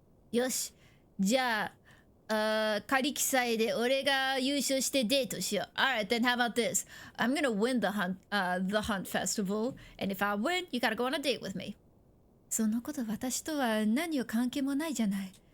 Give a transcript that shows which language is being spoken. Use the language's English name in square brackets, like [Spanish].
[Japanese] よし、じゃあ、仮記載で俺が優勝してデートしよう。 [English] Alright, then how about this? I'm gonna win the hunt festival, and if I win, you gotta go on a date with me. [Japanese] そのこと私とは何の関係もないじゃない。